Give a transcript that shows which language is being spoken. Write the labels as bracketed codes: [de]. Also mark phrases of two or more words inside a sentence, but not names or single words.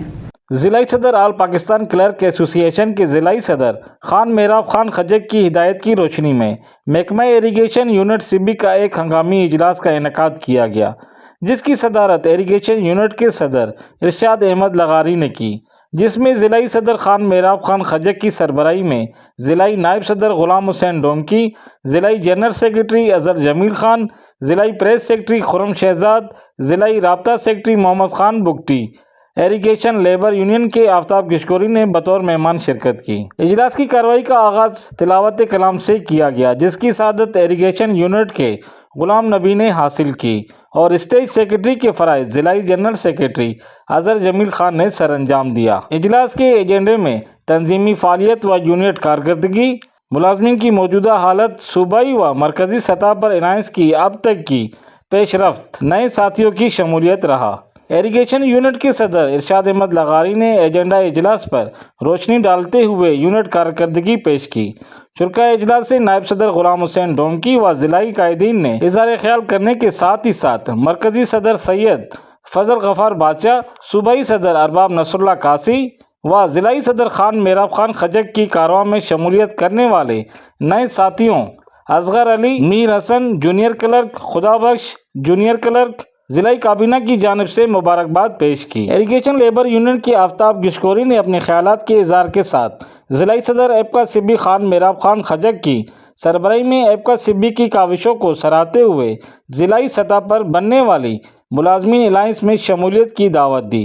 [ur] ضلع صدر آل پاکستان کلرک ایسوسی ایشن کے ضلع صدر خان محراب خان کھجک کی ہدایت کی روشنی میں محکمہ اریگیشن یونٹ CB کا ایک ہنگامی اجلاس کا انعقاد کیا گیا، جس کی صدارت اریگیشن یونٹ کے صدر ارشاد احمد لغاری نے کی، جس میں ضلع صدر خان محراب خان کھجک کی سربراہی میں ضلع نائب صدر غلام حسین ڈومکی، ضلع جنرل سیکرٹری اظہر جمیل خان، ضلع پریس سیکرٹری خرم شہزاد، ضلع رابطہ سیکرٹری محمد خان بگٹی، اریگیشن لیبر یونین کے آفتاب گشکوری نے بطور مہمان شرکت کی. اجلاس کی کارروائی کا آغاز تلاوت کلام سے کیا گیا، جس کی سعادت اریگیشن یونٹ کے غلام نبی نے حاصل کی اور اسٹیج سیکرٹری کے فرائض ضلع جنرل سیکرٹری اظہر جمیل خان نے سر انجام دیا. اجلاس کے ایجنڈے میں تنظیمی فعالیت و یونٹ کارکردگی، ملازمین کی موجودہ حالت، صوبائی و مرکزی سطح پر عنایت کی اب تک کی پیشرفت، نئے ساتھیوں کی شمولیت رہا. اریگیشن یونٹ کے صدر ارشاد احمد لغاری نے ایجنڈا اجلاس پر روشنی ڈالتے ہوئے یونٹ کارکردگی پیش کی. شرکاء اجلاس سے نائب صدر غلام حسین ڈومکی و ضلعی قائدین نے اظہار خیال کرنے کے ساتھ ہی ساتھ مرکزی صدر سید فضل غفار بادشاہ، صوبائی صدر ارباب نصراللہ کاسی و ضلعی صدر خان محراب خان کھجک کی کارواں میں شمولیت کرنے والے نئے ساتھیوں اصغر علی، میر حسن جونیئر کلرک، خدابخش جونیئر کلرک، ضلع کابینہ کی جانب سے مبارکباد پیش کی. اریگیشن لیبر یونین کے آفتاب گشکوری نے اپنے خیالات کے اظہار کے ساتھ ضلع صدر ایپکا CB خان محراب خان کھجک کی سربراہی میں ایپکا CB کی کاوشوں کو سراہتے ہوئے ضلعی سطح پر بننے والی ملازمین الائنس میں شمولیت کی دعوت دی.